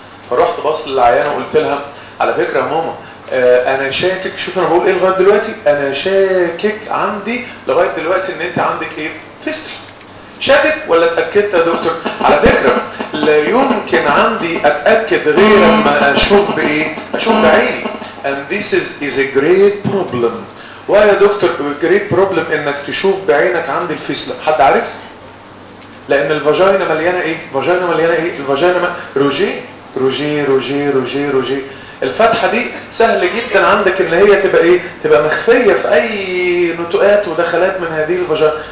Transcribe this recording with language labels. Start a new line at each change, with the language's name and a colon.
Arabic: فرحت بص للعيانه وقلت لها على فكره يا ماما انا شاكك. شوف انا بقول ايه لغايه دلوقتي؟ انا شاكك عندي لغايه دلوقتي ان انت عندك ايه؟ فيشلا. شاكك ولا اتاكدت يا دكتور؟ على فكره لا يمكن عندي اتاكد غير لما اشوف بايه؟ اشوف بعيني.
English: And this is a great problem.
Arabic: واه يا دكتور
English: great problem
Arabic: انك تشوف بعينك عندي الفيشلا. حد عارف؟ لان الفاجينا مليانه ايه؟ الفاجينا مليانه ايه؟ الفاجينا روجي روجي روجي روجي روجي. الفتحه دي سهل جدا عندك ان هي تبقى ايه؟ تبقى مخفيه في اي نتوءات ودخلات من هذه الفاجينا.